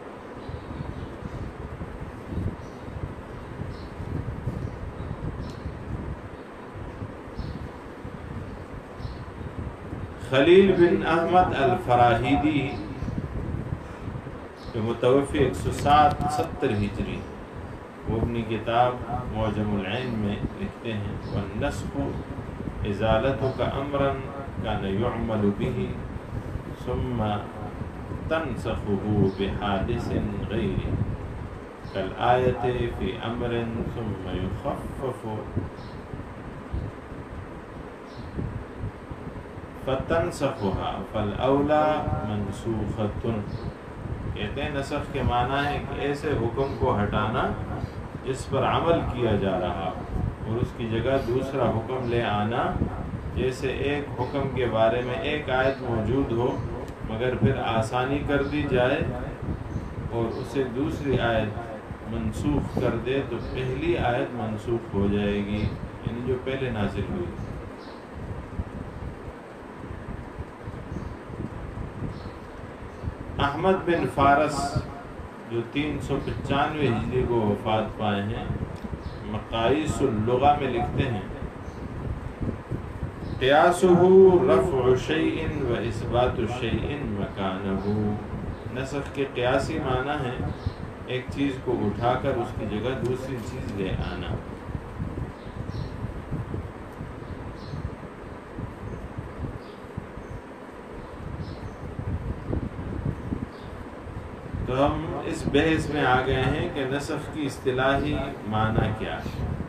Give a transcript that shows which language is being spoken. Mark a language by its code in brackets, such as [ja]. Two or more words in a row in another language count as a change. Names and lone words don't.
[ur] خلیل بن احمد الفراہیدی جو متوفی 170 ہجری، وہ اپنی کتاب معجم العین میں لکھتے ہیں [ar] والنسخ ازالتک امرا کان یعمل به ثم تنسخه بحادث غیر کالآیت فی امر ثم یخفف فتنسخها فالاولی منسوخۃ۔ [ur] کہتے ہیں نسخ کے معنی ہے کہ ایسے حکم کو ہٹانا جس پر عمل کیا جا رہا اور اس کی جگہ دوسرا حکم لے آنا، جیسے ایک حکم کے بارے میں ایک آیت موجود ہو مگر پھر آسانی کر دی جائے اور اسے دوسری آیت منسوخ کر دے تو پہلی آیت منسوخ ہو جائے گی، یعنی جو پہلے نازل ہوئی۔ احمد بن فارس جو 395 ہجری کو وفات پائے ہیں، مقاییس اللغہ میں لکھتے ہیں [ar] قیاسہ رفع شیء و اثبات شیء مکانہ۔ [ur] نسخ کے قیاسی معنی ہے ایک چیز کو اٹھا کر اس کی جگہ دوسری چیز لے آنا۔ تو ہم اس بحث میں آ گئے ہیں کہ نسخ کی اصطلاحی معنی کیا ہے۔